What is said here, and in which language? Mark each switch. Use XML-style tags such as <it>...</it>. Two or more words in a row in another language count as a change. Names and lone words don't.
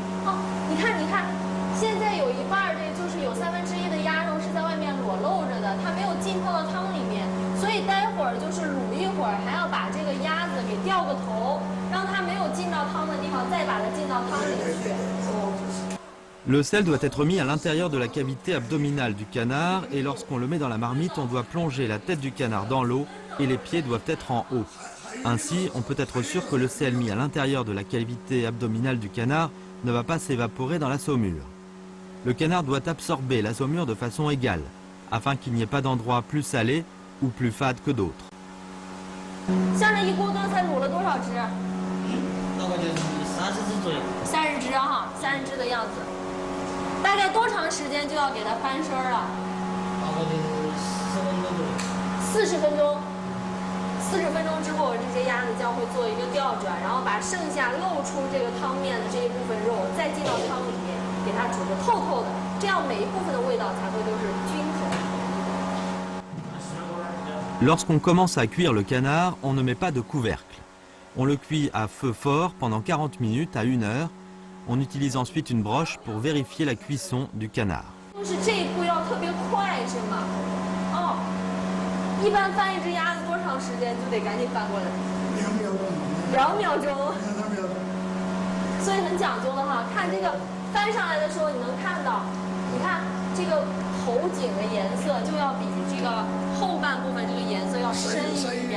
<zh>哦，你看，现在有一半就是有1/3的鸭肉是在外面裸露着的，它没有浸泡到汤里面，所以待会儿就是卤一会儿，还要把这个鸭子给掉个头，让它没有进到汤的地方再把它进到汤里去。</zh> <fr>Le sel doit être mis à l'intérieur de la cavité abdominale du canard et lorsqu'on le met dans la marmite, on doit plonger la tête du canard dans l'eau et les pieds doivent être en haut. Ainsi, on peut être sûr que le sel mis à l'intérieur de la cavité abdominale du canard ne va pas s'évaporer dans la saumure. Le canard doit absorber la saumure de façon égale, afin qu'il n'y ait pas d'endroit plus salé ou plus fade que d'autres.</fr> <zh>像这一锅刚才卤了多少只？大概就是30只左右。 30只哈，30只的样子。大概多长时间就要给它翻身了？大概就是40分钟左右。 40分钟。40分钟之后，这些鸭子将会做一个调转，然后把剩下露出这个汤面的这一部分肉再进到汤里面，给它煮得透透的，这样每一部分的味道才会都是均衡。</zh> <fr>Lorsqu'on commence à cuire le canard, on ne met pas de couvercle. On le cuit à feu fort pendant 40 minutes à 1 heure. On utilise ensuite une broche pour vérifier la cuisson du canard.</fr> <zh>就是这一步要特别快是吗？哦，一般翻一只鸭子多长时间就得赶紧翻过来？2秒钟。2秒钟。所以很讲究的哈，看这个翻上来的时候，你能看到，你看这个头颈的颜色就要比这个后半部分这个颜色要深一点儿。</zh>